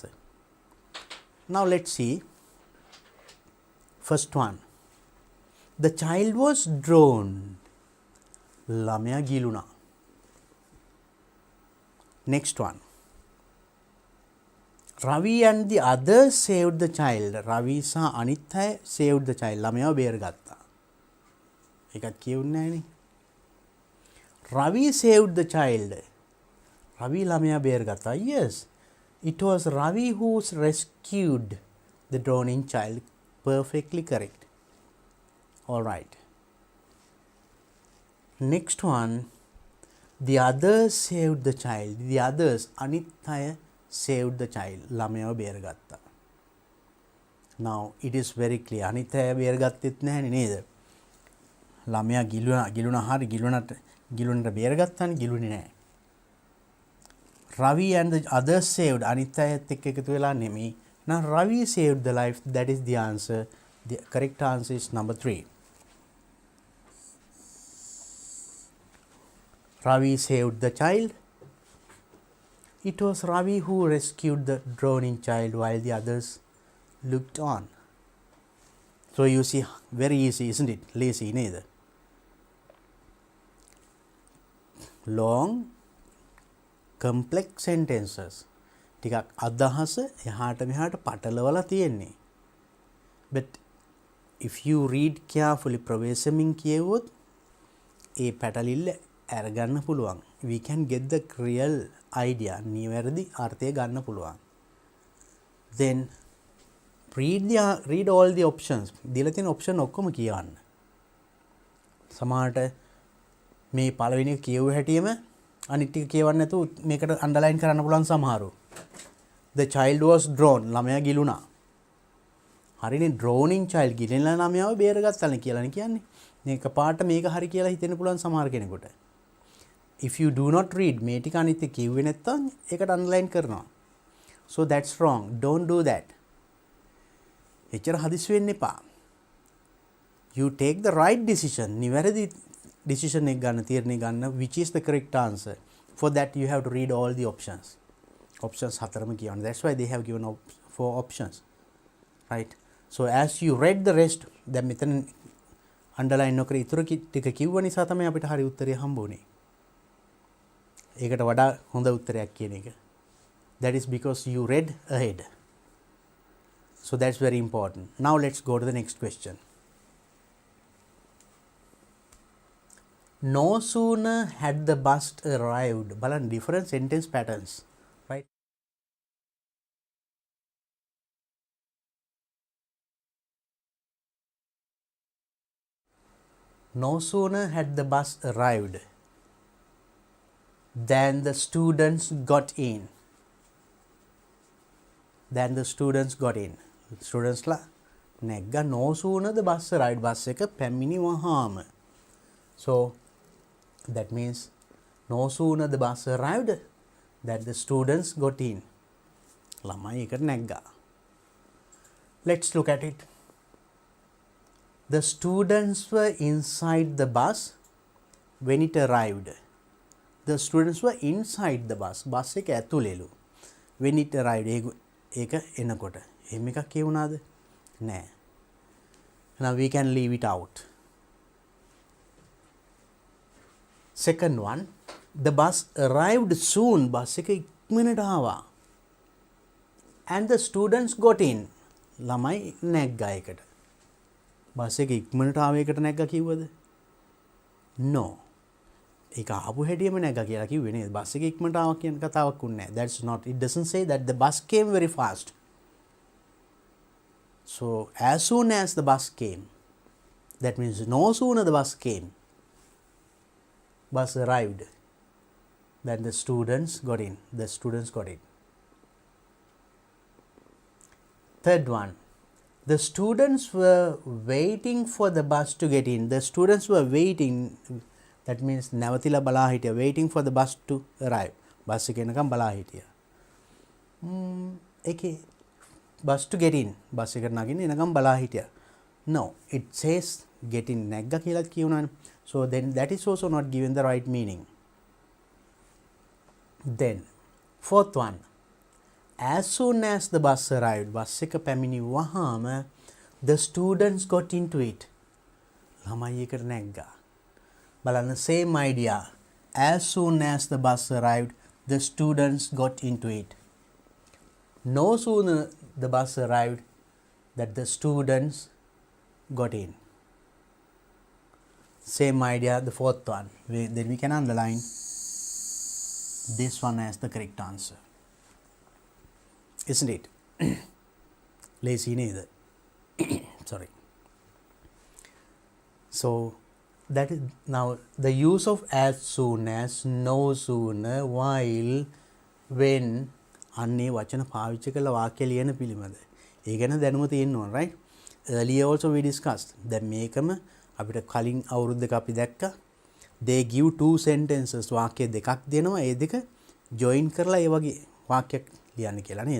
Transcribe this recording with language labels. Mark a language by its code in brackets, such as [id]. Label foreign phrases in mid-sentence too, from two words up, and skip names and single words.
[en] Now let's see. First one. The child was drowned. [si] ළමයා ගිලුණා. [en] Next one. Ravi and the others saved the child. Ravi [si] සහ අනිත් අය [en] saved the child. [si] ළමයාව බේරගත්තා. ඒකත් කියුන්නේ නැහනේ. [en] Ravi saved the child. [si] Ravi ළමයා බේරගත්තා. [en] Yes. It was Ravi who rescued the drowning child. Perfectly correct. All right. Next one. The others saved the child. The others, අනිත් අය saved the child. [si] ළමයාව බේරගත්තා. [en] Now it is very clear. [si] අනිත් අය බේරගත්තෙත් නැහැනේ නේද? ළමයා ගිලුණා හරි ගිලුණට බේරගත්තානේ ගිලුනේ නැහැ. [en] Ravi and the others saved. [si] අනිත් අයත් එක්ක එකතු වෙලා නෙමෙයි. [en] Now Ravi saved the life. That is the answer. The correct answer is number 3. Ravi saved the child. It was Ravi who rescued the drowning child while the others looked on. So you see, very easy, isn't it? Lazy neither. Long, complex sentences. [si] ටිකක් අදහස එහාට මෙහාට පටලවලා තියෙන්නේ. [en] But if you read carefully [si] ප්‍රවේශමින් කියවුවොත් ඒ පැටලිල්ල අරගන්න පුළුවන්. [en] We can get the real idea. [si] නිවැරදි අර්ථය ගන්න පුළුවන්. [en] Then read all the options. [si] දීලා තියෙන option ඔක්කොම කියවන්න. සමහරට මේ පළවෙනි එක කියවුව හැටියෙම අනිත් ටික කියවන්න නැතුව මේකට අන්ඩර්ලයින් කරන්න පුළුවන් සමහරු. [en] The child was drowned. [si] ළමයා ගිලුණා. හරිනේ, [en] drowning child [si] ගිලෙන ළමයාව බේරගත්තානේ කියලානේ කියන්නේ. මේක පාට මේක හරි කියලා හිතෙන්න පුළුවන් සමහර කෙනෙකුට. [en] If you do not read, [si] මේ ටික අනිත් එක කිව්වේ නැත්තම් ඒකට අන්ඩර්ලයින් කරනවා. [en] So that's wrong. Don't do that. [si] එච්චර හදිස්සි වෙන්න එපා. [en] You take the right decision. [si] නිවැරදි decision එක ගන්න, තීරණය ගන්න, [en] which is the correct answer. for that you have to read all the options. [si] Options හතරම කියවන්න. [en] That's why they have given 4 options, right? So as you read the rest, [si] දැන් මෙතන underline නොකර ඉතුරු ටික කිව්ව නිසා තමයි අපිට හරි උත්තරය හම්බ වුනේ. ඒකට වඩා හොඳ උත්තරයක් කියන එක. [en] That is because you read ahead. So that's very important. Now let's go to the next question. No sooner had the bus arrived. බලන්න different sentence patterns, right? No sooner had the bus arrived than the students got in. Then the students got in. [si] Students la නැග්ගා. [en] No sooner the bus arrived. [si] bus එක පැමිණි වහාම. [en] So that means no sooner the bus arrived that the students got in. [si] ළමයි එකට නැග්ගා. [en] Let's look at it. The students were inside the bus when it arrived. The students were inside the bus. [si] bus එක ඇතුළේලු. [en] When it arrived. [si] ඒක එනකොට. එහෙම එකක් කියුණාද? නෑ. [en] Now we can leave it out. Second one, the bus arrived soon. [si] bus එක ඉක්මනට ආවා. [en] And the students got in. [si] ළමයි නැග්ගා එකට. bus එක ඉක්මනට ආව එකට නැග්ගා කිව්වද? No. ඒක ආපු හැටියෙම නැග්ගා කියලා කිව්වේ නේද? bus එක ඉක්මනට ආවා කියන කතාවක් උන්නේ නැහැ. [en] That's not. It doesn't say that the bus came very fast. So as soon as the bus came, that means no sooner the bus came, bus arrived, then the students got in. The students got in. Third one, the students were waiting for the bus to get in. The students were waiting, that means [si] නැවතිලා බලා හිටියා, [en] waiting for the bus to arrive. [si] bus එක එනකම් බලා හිටියා. ඒකේ [en] bus to get in. [si] bus එකට නගින්න එනකම් බලා හිටියා. [en] No, it says get in. [si] නැග්ගා කියලා කියුණානේ. [en] So then that is also not given the right meaning. Then fourth one, as soon as the bus arrived, [si] bus එක පැමිණි වහාම [en] the students got into it. [si] ළමයි එකට නැග්ගා. බලන්න [en] same idea. As soon as the bus arrived, the students got into it. No sooner the bus arrived that the students got in. Same idea, the fourth one. Then we can underline this one as the correct answer. Isn't it? Lazy neither. Sorry. So that is now the use of as soon as, no sooner, while, when [si] අන්නේ වචන පාවිච්චි කරලා වාක්‍ය ලියන පිළිමද. ඒ ගැන දැනුම තියෙන්න ඕන, [en] right? Earlier also we discussed. [si] දැන් මේකම අපිට කලින් අවුරුද්දක අපි දැක්කා. [en] They give 2 sentences. [si] වාක්‍ය දෙකක් දෙනවා. ඒ දෙක join කරලා ඒ වගේ වාක්‍යයක් ලියන්න කියලා නේද?